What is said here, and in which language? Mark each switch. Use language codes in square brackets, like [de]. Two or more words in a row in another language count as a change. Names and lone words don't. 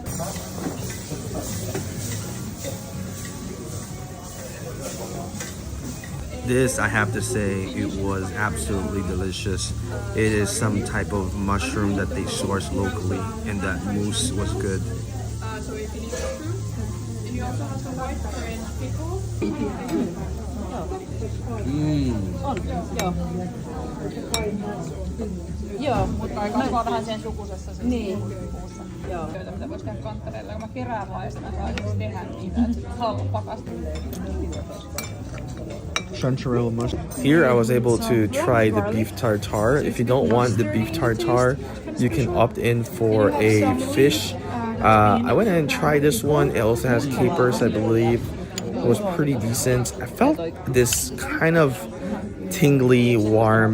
[en] This, I have to say, it was absolutely delicious. It is some type of mushroom that they source locally, and that mousse was good. So if you need fruit, and you also have some white currant pickle. [fi] Joo, mutta kasvaa vähän sen sukusessa niin. Joo. Mitä voisi tehdä kanttereilla, kun mä kerään vaan ja sitten mä saan tehdä niitä. [en] Chanterelle mushroom. Here I was able to try the beef tartare. If you don't want the beef tartare, you can opt in for a fish. I went ahead and tried this one. It also has capers, I believe. It was pretty decent. I felt this kind of tingly, warm.